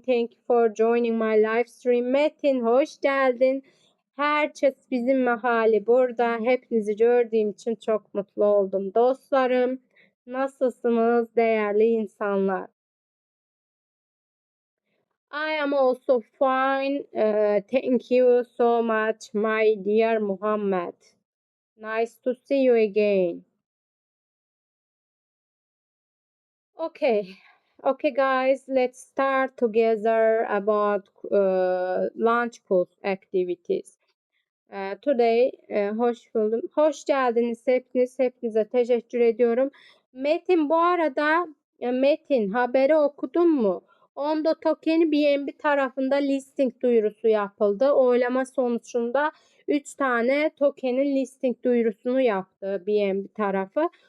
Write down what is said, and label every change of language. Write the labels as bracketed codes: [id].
[en] Thank you for joining my live stream. [tr] Metin hoş geldin. Herkes bizim mahali burada. Hepinizi gördüğüm için çok mutlu oldum. Dostlarım nasılsınız değerli insanlar? [en] I am also fine. Thank you so much, my dear Muhammad. Nice to see you again. Okay, okay, guys, let's start together about lunch course activities. Today, [tr] hoş buldum. Hoş geldiniz hepiniz. Hepinize teşekkür ediyorum. Metin bu arada Metin haberi okudun mu? Ondo Token'i BNB tarafında listing duyurusu yapıldı. Oylama sonucunda 3 tane token'in listing duyurusunu yaptı BNB tarafı.